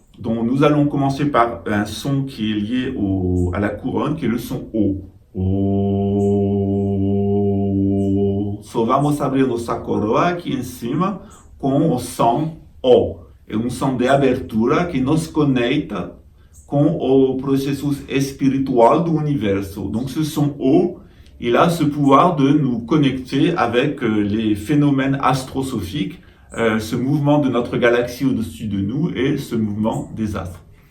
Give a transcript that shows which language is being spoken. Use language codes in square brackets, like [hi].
[fr] Donc nous allons commencer par un son qui est lié à la couronne, qui est le son O. O. [pt] So vamos abrir nossa coroa aqui em cima com o som O. É um som de abertura que nos conecta com o processo espiritual do universo. [fr] Donc ce son O, il a ce pouvoir de nous connecter avec les phénomènes astrosophiques, ce mouvement de notre galaxie au-dessus de nous et ce mouvement des astres.